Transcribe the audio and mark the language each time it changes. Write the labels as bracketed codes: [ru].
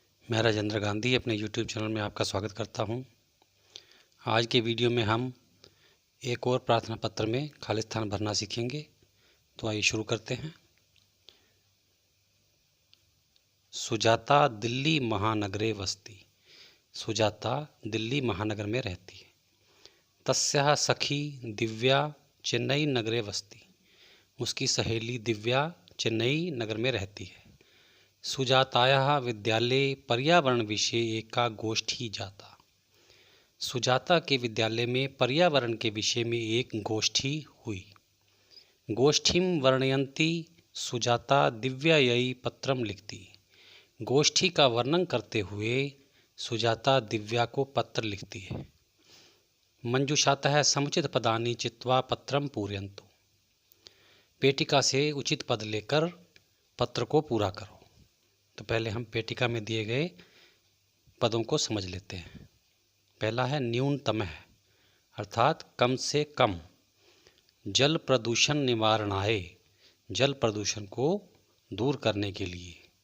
[hi] मैं राजेंद्र गांधी अपने YouTube channel में आपका स्वागत करता हूं। आज के वीडियो में हम एक और प्रार्थना पत्र में खाली स्थान भरना सीखेंगे। तो आइए शुरू करते हैं। सुजाता दिल्ली महानगरे वसती। सुजाता दिल्ली महानगर में रहती है। [sa] तस्याः सखी दिव्या चेन्नई नगरे वसती। [hi] उसकी सहेली दिव्या चेन्नई नगर में रहती है। [sa] सुजातायाः विद्यालये पर्यावरण विषये एका गोष्ठी जाता। [hi] सुजाता के विद्यालय में पर्यावरण के विषय में एक गोष्ठी हुई। [sa] गोष्ठीं वर्णयन्ती सुजाता दिव्यायै पत्रम लिखती। [hi] गोष्ठी का वर्णन करते हुए सुजाता दिव्या को पत्र लिखती है। [sa] मंजूषातः समुचित पदानि चित्वा पत्रम पूरयन्तु। [hi] पेटिका से उचित पद लेकर पत्र को पूरा करो। तो पहले हम पेटिका में दिए गए पदों को समझ लेते हैं। पहला है न्यूनतम, अर्थात कम से कम। [sa] जल प्रदूषण निवारणाय, [hi] जल प्रदूषण को दूर करने के लिए।